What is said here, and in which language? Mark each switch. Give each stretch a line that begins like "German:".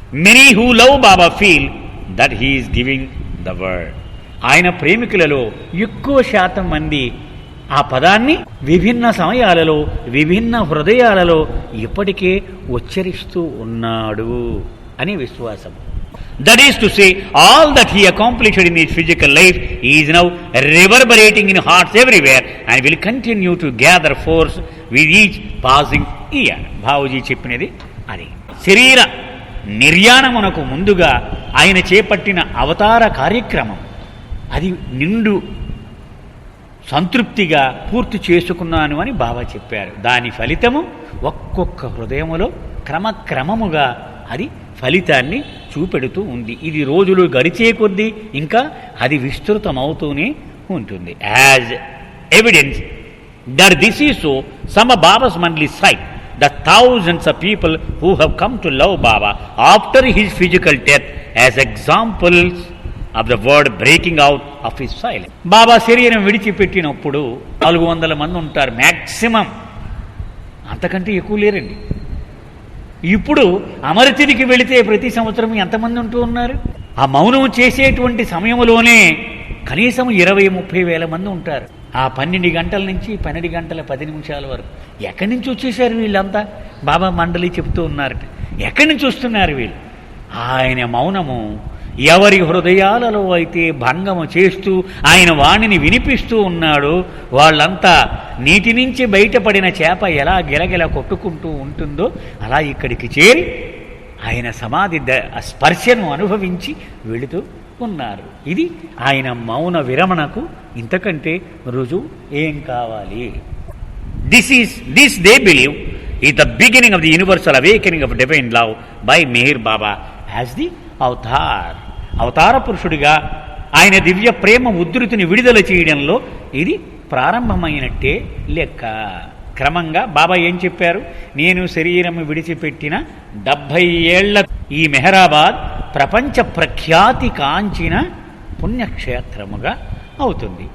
English: Many who love Baba feel that he is giving the word.
Telugu: ఆయన ప్రేమికులలో ఎక్కువ శాతం మంది ఆ పదాన్ని విభిన్న సమయాలలో విభిన్న హృదయాలలో ఇప్పటికే ఉచ్చరిస్తూ ఉన్నాడు అనే విశ్వాసం.
English: That is to say, all that he accomplished in his physical life is now reverberating in hearts everywhere and will continue to gather force with each passing year.
Telugu: భావుజీ చెప్పినది అది. శరీర నిర్యాణమునకు ముందుగా ఆయన చేపట్టిన అవతార కార్యక్రమం అది నిండు సంతృప్తిగా పూర్తి చేసుకున్నాను అని బాబా చెప్పారు. దాని ఫలితము ఒక్కొక్క హృదయములో క్రమక్రమముగా అది ఫలితాన్ని చూపెడుతూ ఉంది. ఇది రోజులు గడిచే కొద్దీ ఇంకా అది విస్తృతమవుతూనే ఉంటుంది.
English: As evidence that this is so, some Baba's monthly cite the thousands of people who have come to love Baba after his physical death as examples of the word breaking out of his silence.
Telugu: బాబా శరీరం విడిచిపెట్టినప్పుడు 400 మంది ఉంటారు maximum, అంతకంటే ఎక్కువ లేరండి. ఇప్పుడు అమరతిథికి వెళితే ప్రతి సంవత్సరం ఎంతమంది ఉంటూ ఉన్నారు? ఆ మౌనం చేసేటువంటి సమయంలోనే కనీసం 20-30 వేల మంది ఉంటారు. ఆ 12 గంటల నుంచి 12 గంటల 10 నిమిషాల వరకు ఎక్కడి నుంచి వచ్చేసారు వీళ్ళంతా? బాబా మండలి చెప్తూ ఉన్నారట. ఎక్కడి నుంచి వస్తున్నారు వీళ్ళు? ఆయన మౌనము ఎవరి హృదయాలలో అయితే భంగము చేస్తూ ఆయన వాణిని వినిపిస్తూ ఉన్నాడో వాళ్ళంతా నీటి నుంచి బయటపడిన చేప ఎలా గిలగిల కొట్టుకుంటూ ఉంటుందో అలా ఇక్కడికి చేరి ఆయన సమాధి స్పర్శను అనుభవించి వెళుతూ ఉన్నారు. ఇది ఆయన మౌన విరమణకు ఇంతకంటే రుజువు ఏం కావాలి?
English: This they believe is the beginning of the universal awakening of divine love by Meher Baba as the avatar.
Telugu: అవతార పురుషుడిగా ఆయన దివ్య ప్రేమ ఉద్ధృతిని విడుదల చేయడంలో ఇది ప్రారంభమైనట్టే లెక్క. క్రమంగా బాబా ఏం చెప్పారు? నేను శరీరం విడిచిపెట్టిన 70 ఏళ్ల ఈ మెహరాబాద్ ప్రపంచ ప్రఖ్యాతి కాంచిన పుణ్యక్షేత్రముగా అవుతుంది.